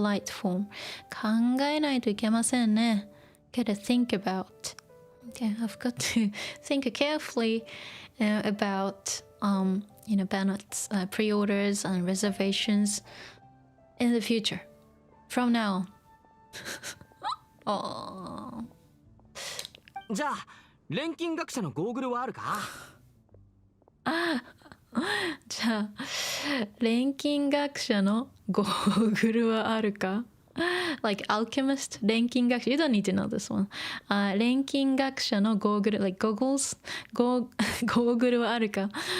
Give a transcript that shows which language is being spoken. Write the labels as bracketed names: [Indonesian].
[English] form [Japanese] 考えないといけませんね [English] gotta think about okay I've got to think carefully about Bennett's pre-orders and reservations in the future from now on [Japanese] じゃあ錬金学者のゴーグルはあるかじゃあ錬金学者のゴーグルはあるか [English] like alchemist 錬金学者 you don't need to know this one 錬金学者のゴーグル like goggles ゴーグルはあるか